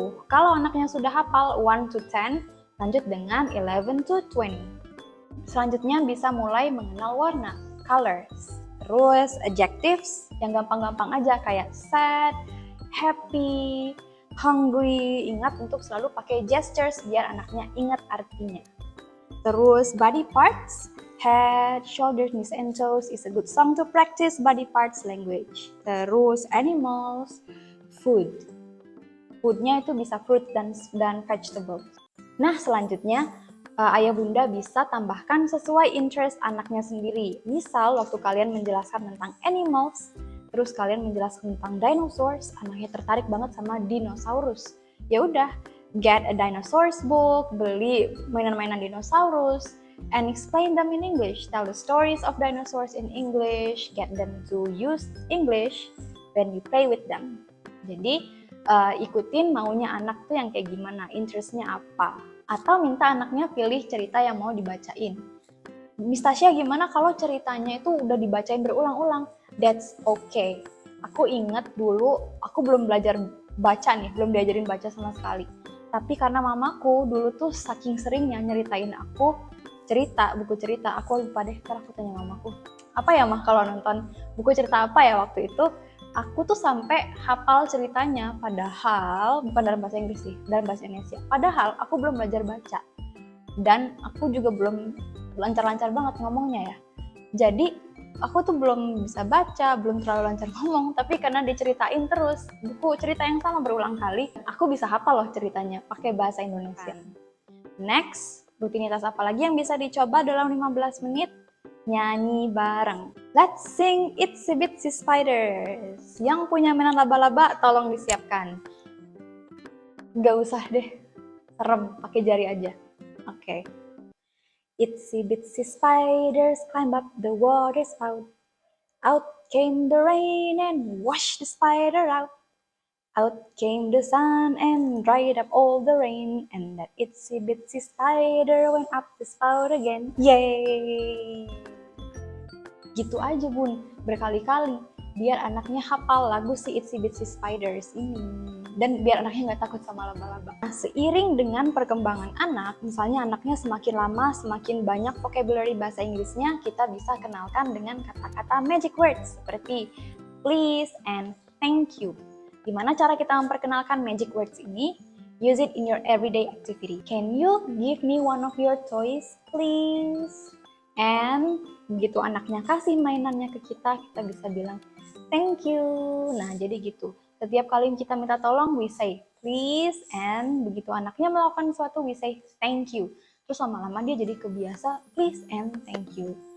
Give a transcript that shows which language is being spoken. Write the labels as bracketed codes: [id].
[id] Kalau anaknya sudah hafal 1 to 10, lanjut dengan 11 to 20. Selanjutnya bisa mulai mengenal warna, colors. Terus adjectives yang gampang-gampang aja kayak sad, happy, hungry. Ingat untuk selalu pakai gestures biar anaknya ingat artinya. [en] Terus body parts, head, shoulders, knees, and toes is a good song to practice body parts language. [id] Terus animals, food. Foodnya itu bisa fruit dan vegetables. Nah, selanjutnya ayah bunda bisa tambahkan sesuai interest anaknya sendiri. Misal waktu kalian menjelaskan tentang animals, terus kalian menjelaskan tentang dinosaurs, anaknya tertarik banget sama dinosaurus. Ya udah, [en] get a dinosaurs book, [id] beli mainan-mainan dinosaurus, [en] and explain them in English. Tell the stories of dinosaurs in English, get them to use English when you play with them. [id] Jadi ikutin maunya anak tuh yang kayak gimana, interestnya apa. Atau minta anaknya pilih cerita yang mau dibacain. Miss Tasya, gimana kalau ceritanya itu udah dibacain berulang-ulang? [en] That's okay. [id] Aku inget dulu, aku belum belajar baca nih, belum diajarin baca sama sekali. Tapi karena mamaku dulu tuh saking seringnya nyeritain aku buku cerita, aku lupa deh, ntar aku tanya mamaku. Apa ya mah kalau nonton buku cerita apa ya waktu itu? Aku tuh sampai hafal ceritanya, padahal bukan dalam bahasa Inggris sih, dalam bahasa Indonesia. Padahal aku belum belajar baca dan aku juga belum lancar-lancar banget ngomongnya ya. Jadi aku tuh belum bisa baca, belum terlalu lancar ngomong, tapi karena diceritain terus buku cerita yang sama berulang kali, aku bisa hafal loh ceritanya pakai bahasa Indonesia. Next, rutinitas apa lagi yang bisa dicoba dalam 15 menit? Nyanyi bareng. [en] Let's sing [id] Itsy Bitsy Spiders. Yang punya mainan laba-laba tolong disiapkan. Gak usah deh, serem, pakai jari aja. Oke. [en] Itsy Bitsy Spiders climb up the water spout. Out came the rain and washed the spider out. Out came the sun and dried up all the rain, and that itsy bitsy spider went up the spout again. [id] Yay! Gitu aja bun, berkali-kali, biar anaknya hafal lagu si Itsy Bitsy Spiders ini. Dan biar anaknya nggak takut sama laba-laba. Nah, seiring dengan perkembangan anak, misalnya anaknya semakin lama, semakin banyak vocabulary bahasa Inggrisnya, kita bisa kenalkan dengan kata-kata magic words seperti [en] please and thank you. [id] Gimana cara kita memperkenalkan magic words ini? [en] Use it in your everyday activity. Can you give me one of your toys, please? [id] And begitu anaknya kasih mainannya ke kita bisa bilang [en] thank you. [id] Nah, jadi gitu. Setiap kali kita minta tolong, [en] we say please. [id] And begitu anaknya melakukan sesuatu, [en] we say thank you. [id] Terus lama-lama dia jadi kebiasa [en] please and thank you.